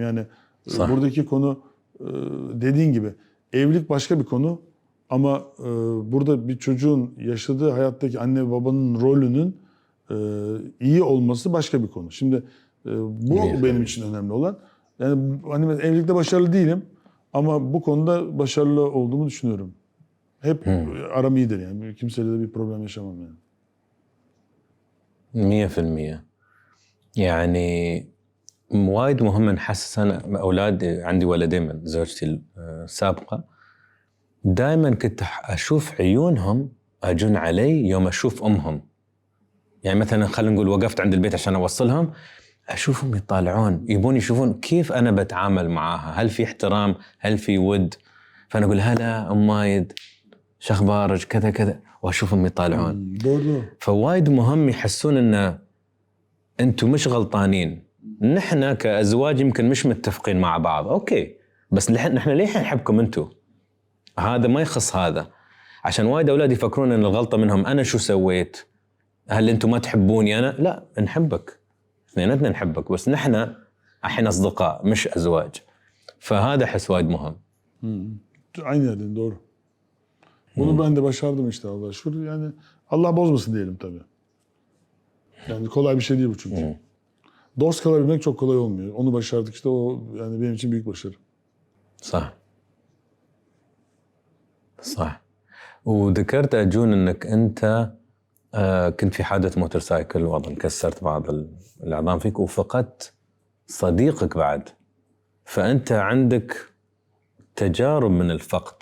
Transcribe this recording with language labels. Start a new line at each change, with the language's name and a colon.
Turkish: Yani buradaki konu dediğin gibi evlilik başka bir konu ama burada bir çocuğun yaşadığı hayattaki anne ve babanın rolünün iyi olması başka bir konu. Şimdi bu benim için önemli olan. Yani hani ben evlilikte başarılı değilim ama bu konuda başarılı olduğumu düşünüyorum. Hep aram iyidir yani. Kimseyle de bir problem yaşamam yani.
Arabic: 100% يعني وايد مهم نحسس انا اولادي عندي ولدين من زوجتي السابقه دائما كنت اشوف عيونهم اجون علي يوم اشوف امهم يعني مثلا خلينا نقول وقفت عند البيت عشان اوصلهم اشوفهم يطالعون يبون يشوفون كيف انا بتعامل معاها هل في احترام هل في ود فانا اقول هلا ام مايد شو اخبارك كذا كذا واشوفهم يطالعون فوايد مهم يحسون ان انتم مش غلطانين نحن كازواج يمكن مش متفقين مع بعض اوكي بس نحن ليه نحبكم انتم هذا ما يخص هذا عشان وايد اولاد يفكرون ان الغلطه منهم انا شو سويت هل انتم ما تحبوني انا لا نحبك اثنيناتنا نحبك بس نحن الحين اصدقاء مش ازواج فهذا احس وايد مهم
Turkish: Aynı yerden doğru. Bunu ben de başardım işte Allah'a şükür. Yani Allah bozmasın diyelim tabii. Yani kolay bir şey değil bu çünkü. Dost kalabilmek çok kolay olmuyor. Onu başardık işte, o yani benim için büyük başarı.
Arabic: صح صح. وذكرت أجون أنك أنت كنت في حادث موتورسايكل وأظن كسرت بعض العظام فيك وفقدت صديقك بعد. فأنت عندك تجارب من الفقد.